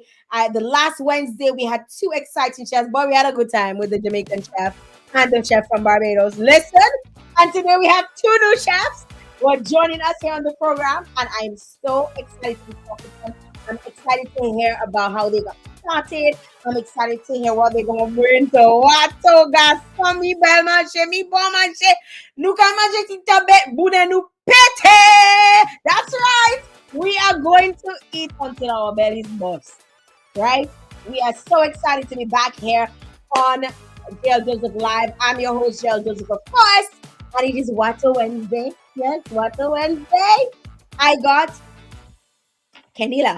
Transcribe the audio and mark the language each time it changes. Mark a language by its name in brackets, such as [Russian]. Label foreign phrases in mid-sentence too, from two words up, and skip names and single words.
[English] The last Wednesday, we had two exciting chefs, but we had a good time with the Jamaican chef and the chef from Barbados. Listen, and today we have two new chefs who are joining us here on the program, and I'm so excited to talk to them. I'm excited to hear about how they got started. I'm excited to hear what they're going to bring to WATO. Guys, for me, [Saint Lucian Creole French] belmanche, mi bonmanche, nou ka manje ti tabet, boudin nou pete. [English] That's right. We are going to eat until our bellies burst. Right? We are so excited to be back here on Jael Joseph Live. I'm your host, Jael Joseph, of course. And it is WATO Wednesday. Yes, WATO Wednesday. I got Kenila.